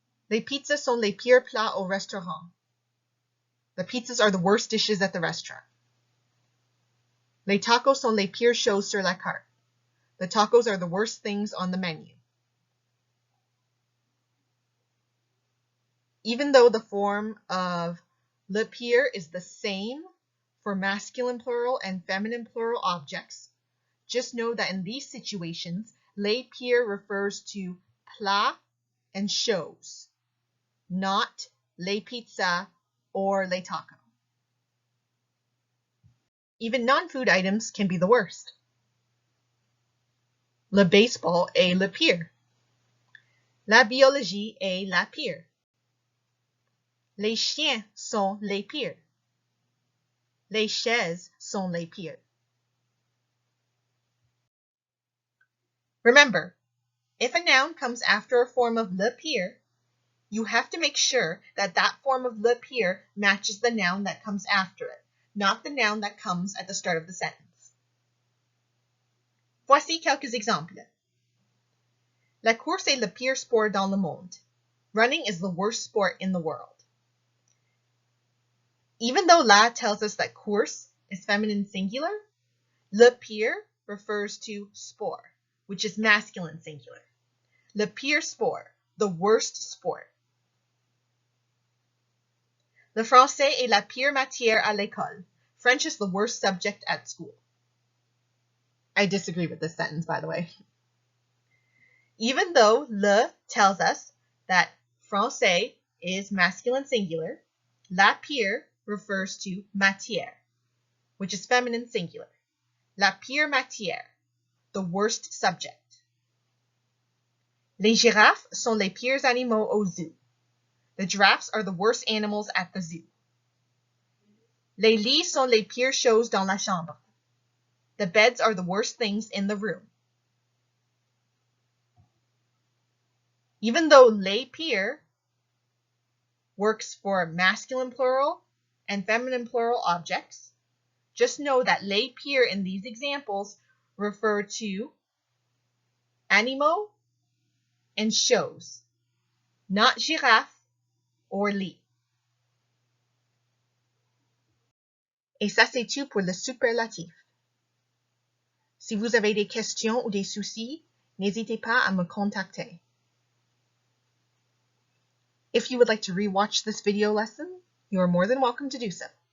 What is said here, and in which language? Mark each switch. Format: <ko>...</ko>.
<fr>Les pizzas sont les pires plats au restaurant.</fr> <en>The pizzas are the worst dishes at the restaurant.</en> <fr>Les tacos sont les pires choses sur la carte.</fr> <en>The tacos are the worst things on the menu. Even though the form of le pire is the same for masculine plural and feminine plural objects, just know that in these situations, les pires refers to plats and choses, not les pizzas or les tacos. Even non-food items can be the worst.</en> <fr>Le baseball est le pire. La biologie est la pire. Les chiens sont les pires. Les chaises sont les pires.</fr> <en>Remember, if a noun comes after a form of le pire, you have to make sure that that form of le pire matches the noun that comes after it, not the noun that comes at the start of the sentence.</en> <fr>Voici quelques exemples. La course est le pire sport dans le monde.</fr> <en>Running is the worst sport in the world. Even though la tells us that course is feminine singular, le pire refers to sport, which is masculine singular.</en> <fr>Le pire sport,</fr> <en>the worst sport.</en> <fr>Le français est la pire matière à l'école.</fr> <en>French is the worst subject at school. I disagree with this sentence, by the way. Even though le tells us that français is masculine singular, la pire refers to matière, which is feminine singular.</en> <fr>La pire matière,</fr> <en>the worst subject.</en> <fr>Les girafes sont les pires animaux au zoo.</fr> <en>The giraffes are the worst animals at the zoo.</en> <fr>Les lits sont les pires choses dans la chambre.</fr> <en>The beds are the worst things in the room. Even though les pires works for masculine plural and feminine plural objects, just know that les pires in these examples refer to animaux and shows, not giraffe or lit.</en> <fr>Et ça c'est tout pour le superlatif. Si vous avez des questions ou des soucis, n'hésitez pas à me contacter.</fr> <en>If you would like to rewatch this video lesson, you are more than welcome to do so.</en>